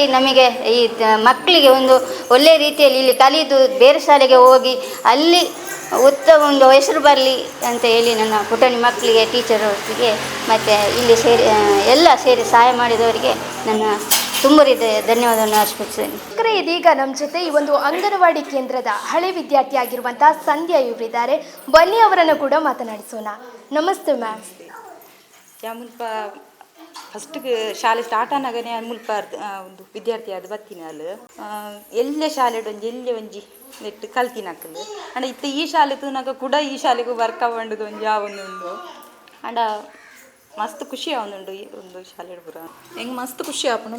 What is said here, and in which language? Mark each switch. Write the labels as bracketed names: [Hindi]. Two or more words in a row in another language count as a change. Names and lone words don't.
[Kannada] ನಮಗೆ ಈ ಮಕ್ಕಳಿಗೆ ಒಂದು ಒಳ್ಳೆಯ ರೀತಿಯಲ್ಲಿ ಇಲ್ಲಿ ಕಲಿದು ಬೇರೆ ಶಾಲೆಗೆ ಹೋಗಿ ಅಲ್ಲಿ ಉತ್ತಮ ಒಂದು ಹೆಸರು ಬರಲಿ ಅಂತ ಹೇಳಿ ನನ್ನ ಪುಟಾಣಿ ಮಕ್ಕಳಿಗೆ, ಟೀಚರ್ ಅವರಿಗೆ ಮತ್ತು ಇಲ್ಲಿ ಸೇರಿ ಎಲ್ಲ ಸೇರಿ ಸಹಾಯ ಮಾಡಿದವರಿಗೆ ನನ್ನ ತುಂಬ ರೀತಿಯ ಧನ್ಯವಾದವನ್ನು ಅರ್ಪಿಸ್ತೇನೆ. ಇದೀಗ ನಮ್ಮ ಜೊತೆ ಈ ಒಂದು ಅಂಗನವಾಡಿ ಕೇಂದ್ರದ ಹಳೆ ವಿದ್ಯಾರ್ಥಿ ಆಗಿರುವಂತಹ ಸಂಧ್ಯಾ ಇವರಿದ್ದಾರೆ. ಬನ್ನಿ ಅವರನ್ನು ಕೂಡ ಮಾತನಾಡಿಸೋಣ. ನಮಸ್ತೆ ಮ್ಯಾಮ್. [Tulu] ಮುಲ್ಪ ಫಸ್ಟ್ಗೆ ಶಾಲೆ ಸ್ಟಾರ್ಟ್ ಆನಾಗನೇ ಮುಲ್ಪ ಒಂದು ವಿದ್ಯಾರ್ಥಿ ಆದ ಬತ್ತಿನ ಅಲ್ಲಿ ಎಲ್ಲೇ ಶಾಲೆ ಎಲ್ಲೇ ಒಂಜಿ ನೆಟ್ಟು ಕಲ್ತಿನಕ್ಕಲು ಅಂಡ ಇತ್ತ ಈ ಶಾಲೆ ತೂನಾಗ ಕೂಡ ಈ ಶಾಲೆಗೂ ವರ್ಕ್ ಆಗೊಂಡು ಒಂಜಿ ಯಾವೊಂದು ಅಂಡ ಮಸ್ತ್ ಖುಷಿ ಆವೊಂದುಂಡು ಈ ಒಂದು ಶಾಲೆ ಪೂರ ಹೆಂಗೆ ಮಸ್ತ್ ಖುಷಿ ಆಪುಂಡು.